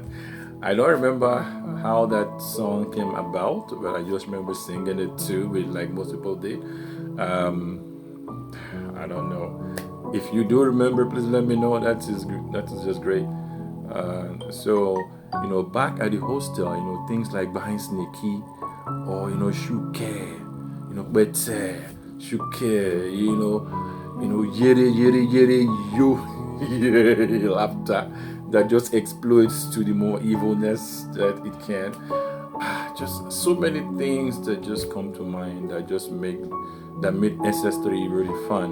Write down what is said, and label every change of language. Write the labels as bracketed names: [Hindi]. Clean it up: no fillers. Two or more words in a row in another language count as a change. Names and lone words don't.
[English] I don't remember how that song came about, but I just remember singing it too, with like most people did. I don't know. If you do remember, please let me know. That is just great. So, back at the hostel, things like buying sneaky or, shuke, bete, shuke, yere, yo, laughter that just explodes to the more evilness that it can. Just so many things that just come to mind that made SS3 really fun.